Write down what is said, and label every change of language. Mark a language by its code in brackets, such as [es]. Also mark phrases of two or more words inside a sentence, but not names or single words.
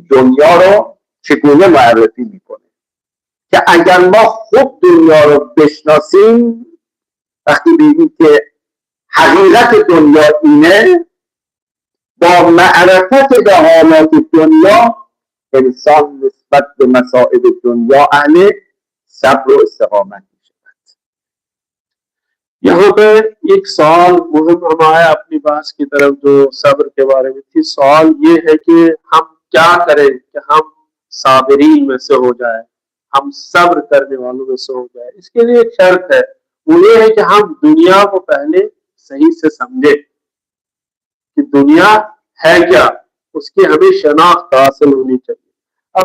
[fa] دنیا رو چگونه معرفی میکنه، که اگر ما خوب دنیا رو بشناسیم، وقتی ببینیم که حقیقت دنیا اینه، با معرفت به حالات دنیا انسان نسبت به مصائب دنیا اهل صبر و استقامت می شود. [hi] यहाँ पे एक सवाल मुहिम हम आए अपनी बात की तरफ जो सब्र के बारे में थी। सवाल ये है कि हम क्या करें कि हम साबिरीन में से हो जाए, हम सब्र करने वालों में से हो जाए। इसके लिए एक शर्त है, वो ये है कि हम दुनिया को पहले सही से समझे कि दुनिया है क्या, उसकी हमें शनाख्त हासिल होनी चाहिए।